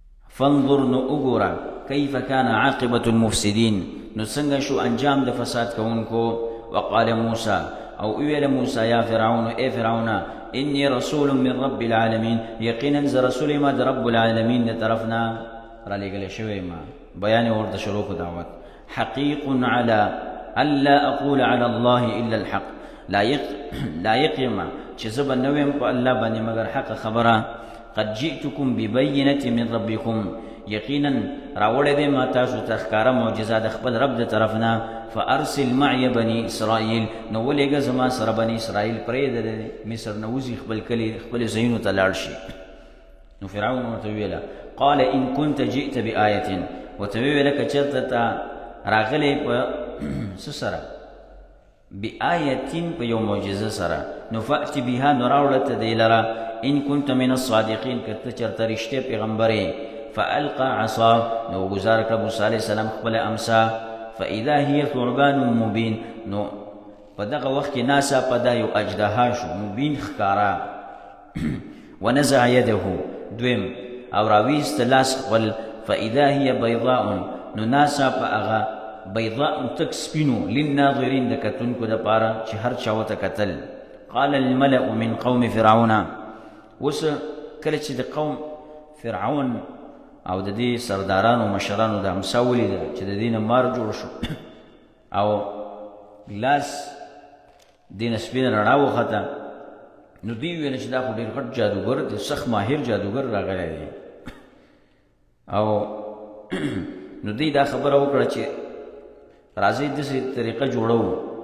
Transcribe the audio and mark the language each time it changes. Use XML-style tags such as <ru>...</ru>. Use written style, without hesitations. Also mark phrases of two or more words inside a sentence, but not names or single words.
<ps>فانظر نو اگورا</ps> <ar>کیف کان عاقبت المفسدین</ar> <ps>نو څنګه شو انجام د فساد کوونکو.</ps> <ar>وقال موسی</ar> <ps>او ویل موسی</ps> <ar>یا فرعون</ar> <ps>اے فرعون</ps> <ar>انی رسول من رب العالمین</ar> <ps>یقینا ز رسول ما د رب العالمین د طرفنا را لګل شوی ما. بیان ورته شروع کو دعوت.</ps> <ar>حقیق علی الا اقول على الله الا الحق لا يقيم</ar> <ps>چې زب نویم په الله باندې مگر حق خبره.</ps> <ar>قد جئتكم ببينه من ربكم</ar> <ps>یقینا راوړې دې ما تاسو ته ښکارا معجزه د خپل رب د طرفنا.</ps> <ar>فارسل معي بني اسرائيل</ar> <ps>نو ولېږه زما سره بني اسرائیل پرې د مصر نوزي خپل کلی خپل زینو ته لاړ شي. نو فرعون ورته ویله</ps> <ar>قال ان كنت جئت بآية</ar> <ps>ورته ویله که چېرته ته راغلی په څه سره بآية په یو معجزه سره نو</ps> <ar>فأت بها</ar> <ps>نو راوړه ته دې لره</ps> <ar>ان كنت من الصادقين</ar> <ps>که ته چېرته رښتیا پیغمبرې.</ps> <ar>فألقى عصا</ar> <ps>نو گزار کړه موسی علیه السلام خپل امسا.</ps> <ar>فاذا هي ثعبان مبين</ar> <ps>نو په دغه وخت کې ناسا په دا یو اجدها شو مبین ښکارا.</ps> <ar>ونزع يده</ar> <ps>دویم او راویست لاس خپل.</ps> <ar>فاذا هي بيضاء</ar> <ps>نو ناسا په هغه بيضاء تک سپینو للناظرین د کتونکو دپاره چې هر چا ورته کتل.</ps> <ar>قال الملأ من قوم فرعون</ar> <ps>اوس کله چې د قوم فرعون او د دې سردارانو مشرانو د امسا ولیده چې د دې نه مار جوړ شو او ګلاس دې نه سپینه رڼا وخته نو دوی ویل چې دا خو ډېر غټ جادوګر دی سخت ماهر جادوګر راغلی دی او نو دوی دا خبره وکړه چې راځئ داسې طریقه جوړو</ps>